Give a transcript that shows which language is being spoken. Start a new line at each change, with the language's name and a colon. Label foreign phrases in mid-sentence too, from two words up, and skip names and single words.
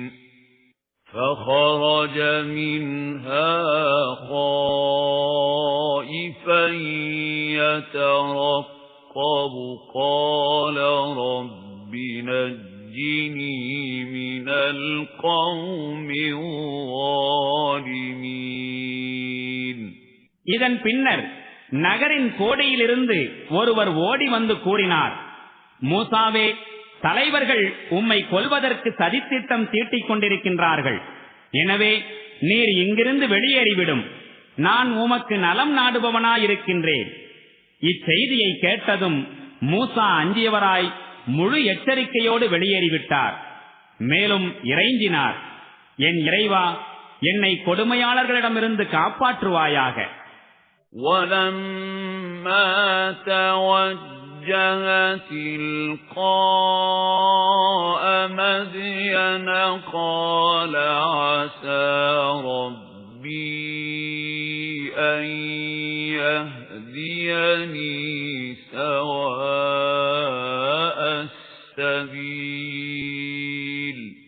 Arabic: فَخَرَجَ مِنْهَا خَائِفًا يَتَرَقَّبُ قَالَ رَبِّ نَجِّنِي مِنَ الْقَوْمِ الظَّالِمِينَ.
Tamil: இதன் பின்னர் நகரின் கோடியிலிருந்து ஒருவர் ஓடி வந்து கூறினார், மூசாவே, தலைவர்கள் உம்மை கொல்வதற்கு சதித்திட்டம் தீட்டிக் கொண்டிருக்கின்றார்கள். எனவே நீர் இங்கிருந்து வெளியேறிவிடும். நான் உமக்கு நலம் நாடுபவனாயிருக்கின்றேன். இச்செய்தியை கேட்டதும் மூசா அஞ்சியவராய் முழு எச்சரிக்கையோடு வெளியேறிவிட்டார். மேலும் இறைஞ்சினார், என் இறைவா, என்னை கொடுமையாளர்களிடமிருந்து காப்பாற்றுவாயாக.
Arabic: وَلَمَّا تَوَجَّهَ تِلْقَاءَ مَدْيَنَ قَالَ عَسَى رَبِّي أَن يَهْدِيَنِي سَوَاءَ السَّبِيلِ.